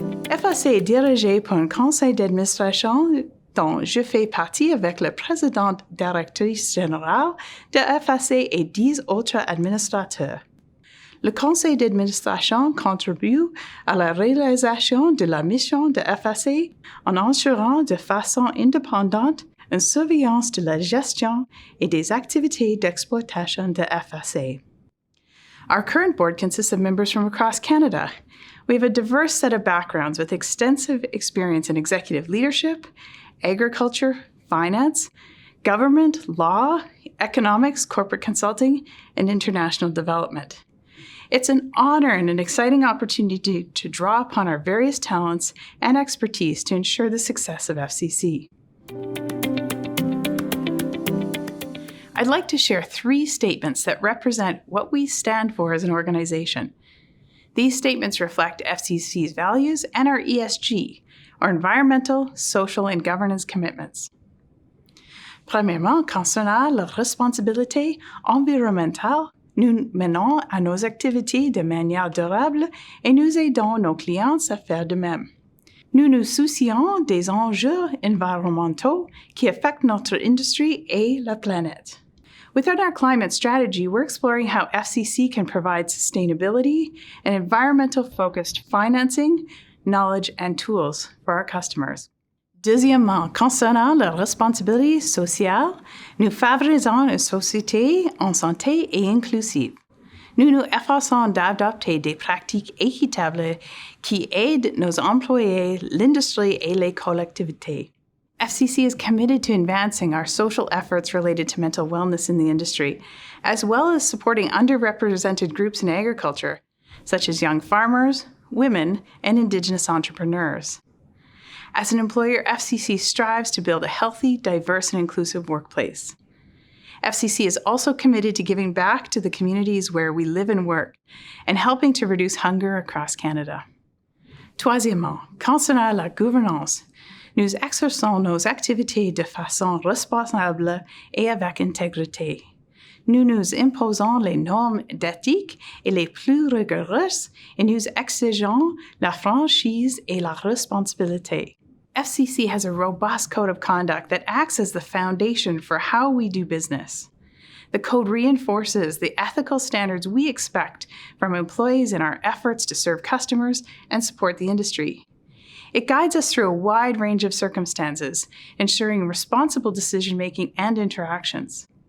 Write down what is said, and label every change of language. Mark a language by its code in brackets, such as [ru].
[fr] FAC est dirigé par un conseil d'administration dont je fais partie avec la présidente-directrice générale de FAC et 10 autres administrateurs. Le Conseil d'administration contribue à la réalisation de la mission de FAC en assurant de façon indépendante une surveillance de la gestion et des activités d'exploitation de FAC. [en] Our current board consists of members from across Canada. We have a diverse set of backgrounds with extensive experience in executive leadership, agriculture, finance, government, law, economics, corporate consulting, and international development. It's an honor and an exciting opportunity to draw upon our various talents and expertise to ensure the success of FCC. I'd like to share 3 statements that represent what we stand for as an organization. These statements reflect FCC's values and our ESG, our environmental, social, and governance commitments. [fr] Premièrement, concernant la responsabilité environnementale, nous menons à nos activités de manière durable et nous aidons nos clients à faire de même. Nous nous soucions des enjeux environnementaux qui affectent notre industrie et la planète. [en] Within our climate strategy, we're exploring how FCC can provide sustainability and environmental-focused financing, knowledge, and tools for our customers. [fr] Deuxièmement, concernant la responsabilité sociale, nous favorisons une société en santé et inclusive. Nous nous efforçons d'adopter des pratiques équitables qui aident nos employés, l'industrie et les collectivités. [en] FCC is committed to advancing our social efforts related to mental wellness in the industry, as well as supporting underrepresented groups in agriculture, such as young farmers, women, and Indigenous entrepreneurs. As an employer, FCC strives to build a healthy, diverse, and inclusive workplace. FCC is also committed to giving back to the communities where we live and work, and helping to reduce hunger across Canada. [fr] Troisièmement, concernant la gouvernance, nous exerçons nos activités de façon responsable et avec intégrité. Nous nous imposons les normes d'éthique et les plus rigoureuses et nous exigeons la franchise et la responsabilité. [en] FCC has a robust code of conduct that acts as the foundation for how we do business. The code reinforces the ethical standards we expect from employees in our efforts to serve customers and support the industry. It guides us through a wide range of circumstances, ensuring responsible decision-making and interactions.